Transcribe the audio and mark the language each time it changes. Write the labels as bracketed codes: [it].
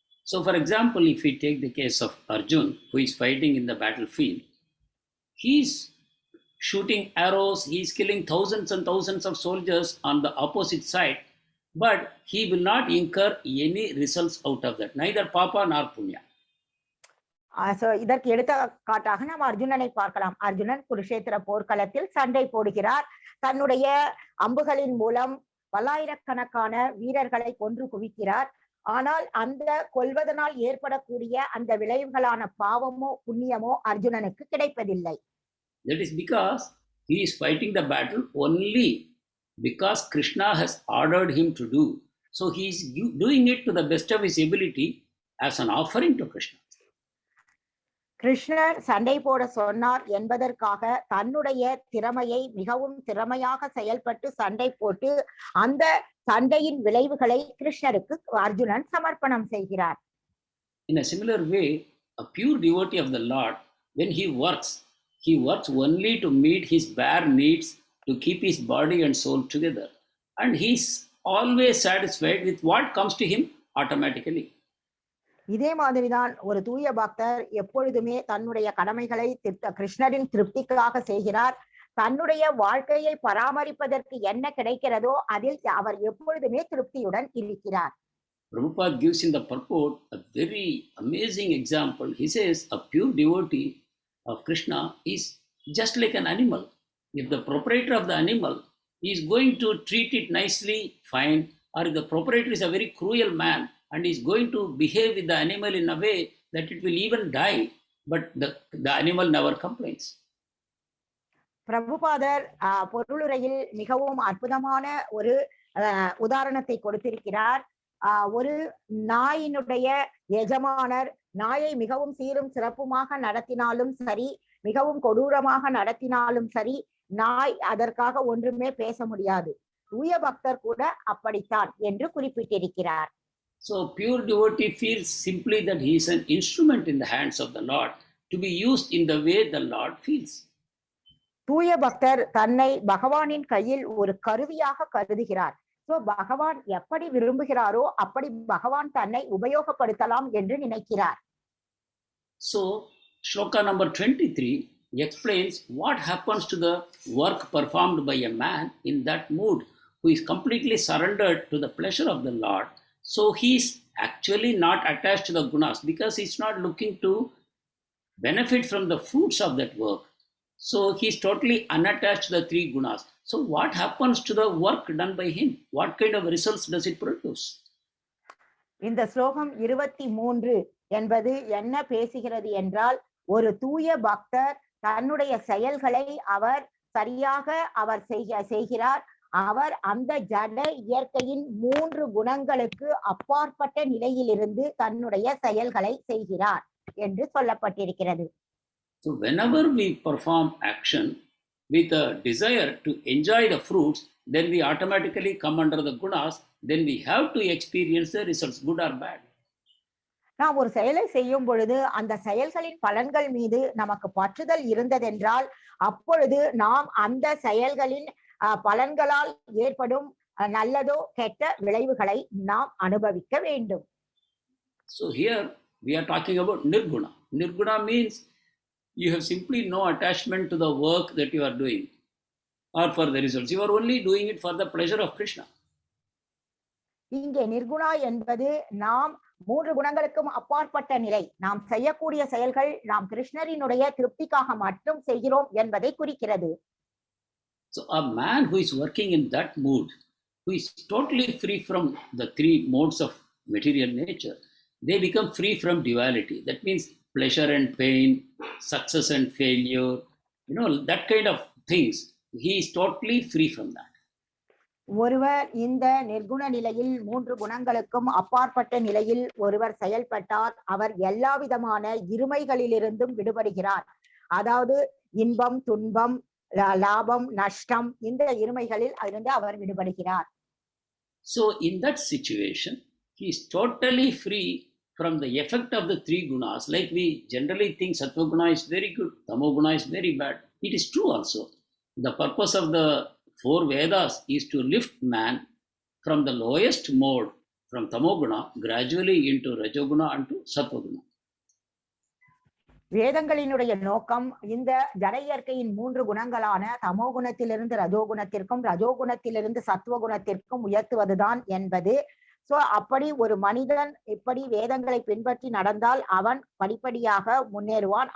[en] So for example, if we take the case of Arjun, who is fighting in the battlefield, he is shooting arrows, he is killing thousands and thousands of soldiers on the opposite side, but he will not incur any results out of that, neither papa nor punya. [ta] இதற்கு எடுத்துக்காட்டாக நாம் அர்ஜுனனை பார்க்கலாம். அர்ஜுனன் குருஷேத்திர போர்க்களத்தில் சண்டை போடுகிறார். தன்னுடைய அம்புகளின் மூலம் பல்லாயிரக்கணக்கான வீரர்களை கொன்று குவிக்கிறார். ஆனால் அந்த கொல்வதனால் ஏற்படக்கூடிய அந்த விளைவுகளான பாவமோ புண்ணியமோ அர்ஜுனனுக்கு கிடைப்பதில்லை. [en] That is because he is fighting the battle only because Krishna has ordered him to do. So he is doing it to the best of his ability as an offering to Krishna. [ta] கிருஷ்ணர் சண்டை போட சொன்னார் என்பதற்காக தன்னுடைய திறமையை மிகவும் திறமையாக செயல்பட்டு சண்டை போட்டு அந்த சண்டையின் விளைவுகளை கிருஷ்ணருக்கு அர்ஜுனன் சமர்ப்பணம் செய்கிறார். [en] In a similar way, a pure devotee of the Lord, when he works only to meet his bare needs, to keep his body and soul together. And he is always satisfied with what comes to him automatically. [ta] இதே மாதிரிதான் ஒரு தூய பக்தர் எப்பொழுதுமே தன்னுடைய கடமைகளை கிருஷ்ணரின் திருப்திக்காக செய்கிறார். தன்னுடைய வாழ்க்கையை பராமரிப்பதற்கு என்ன கிடைக்கிறதோ அதில் அவர் எப்பொழுதுமே திருப்தியுடன் இருக்கிறார். [en] Prabhupada gives in the purport a very amazing example. He says a pure devotee of Krishna is just like an animal. If the proprietor of the animal is going to treat it nicely, fine, or if the proprietor is a very cruel man and is going to behave with the animal in a way that it will even die, but the animal never complains. [ta] பிரபுபாதர் பொருளுரையில் மிகவும் அற்புதமான ஒரு உதாரணத்தை கொடுத்திருக்கிறார். ஒரு நாயினுடைய எஜமானர் நாயை மிகவும் சீரும் சிறப்புமாக நடத்தினாலும் சரி, மிகவும் கொடூரமாக நடத்தினாலும் சரி, நாய் அதற்காக ஒன்றுமே பேச முடியாது. தூய பக்தர் கூட அப்படித்தான் என்று குறிப்பிட்டிருக்கிறார். [en] So pure devotee feels simply that he is an instrument in the hands of the Lord to be used in the way the Lord feels. [ta] தூய பக்தர் தன்னை பகவானின் கையில் ஒரு கருவியாக கருதுகிறார். சோ பகவான் எப்படி விரும்புகிறாரோ அப்படி பகவான் தன்னை உபயோகப்படுத்தலாம் என்று நினைக்கிறார். [en] So sloka number 23 explains what happens to the work performed by a man in that mood who is completely surrendered to the pleasure of the Lord. So he is actually not attached to the gunas because he is not looking to benefit from the fruits of that work. So he is totally unattached to the three gunas. So what happens to the work done by him? What kind of results does it produce? [ta] இந்த ஸ்லோகம் 23 என்பது என்ன பேசுகிறது என்றால், ஒரு தூய பக்தர் தன்னுடைய செயல்களை அவர் சரியாக செய்கிறார். அவர் அந்த ஜட இயற்கையின் 3 குணங்களுக்கு அப்பாற்பட்ட நிலையிலிருந்து தன்னுடைய செயல்களை செய்கிறார் என்று சொல்லப்பட்டிருக்கிறது. [en] So whenever we perform action with a desire to enjoy the fruits, then we automatically come under the gunas. Then we have to experience the results, good or bad. [ta] நாம் ஒரு செயலை செய்யும் பொழுது அந்த செயல்களின் பலன்கள் மீது நமக்கு பற்றுதல் இருந்ததென்றால் அப்பொழுது நாம் அந்த செயல்களின் பலன்களால் ஏற்படும் நல்லதோ கெட்ட விளைவுகளை நாம் அனுபவிக்க வேண்டும். [en] So here we are talking about nirguna. Nirguna means you have simply no attachment to the work that you are doing or for the results. You are only doing it for the pleasure of Krishna. [ta] இங்கே நிர்குணா என்பது நாம் 3 குணங்களுக்கும் அப்பாற்பட்ட நிலை. நாம் செய்யக்கூடிய செயல்கள் நாம் கிருஷ்ணரினுடைய திருப்திக்காக மட்டும் செய்கிறோம் என்பதை குறிக்கிறது. [en] So a man who is working in that mood, who is totally free from the 3 modes of material nature, they become free from duality. That means pleasure and pain, success and failure, that kind of things. He is totally free from that. [ta] ஒருவர் இந்த நிர்குண நிலையில் 3 குணங்களுக்கும் அப்பாற்பட்ட நிலையில் ஒருவர் செயல்பட்டார், அவர் எல்லா விதமான இருமைகளிலிருந்தும் விடுபடுகிறார். அதாவது இன்பம், துன்பம், லாபம், நஷ்டம், இந்த இருமைகளில் இருந்து அவர் விடுபடுகிறார். [en] So in that situation, he is totally free from the effect of the 3 gunas. Like we generally think sattva guna is very good, tamo guna is very bad. It is true also. The purpose of the 4 Vedas is to lift man from the lowest mode, from tamoguna, gradually into rajoguna and to sattva-guna. [ta] வேதங்களினுடைய நோக்கம் இந்த ஜட இயற்கையின் 3 குணங்களான தமோகுணத்திலிருந்து ரஜோகுணத்திற்கும், ரஜோகுணத்திலிருந்து சத்துவகுணத்திற்கும் உயர்த்துவதுதான் என்பது. So அப்படி ஒரு மனிதன் இப்படி வேதங்களை பின்பற்றி நடந்தால் அவன் படிப்படியாக முன்னேறுவான்.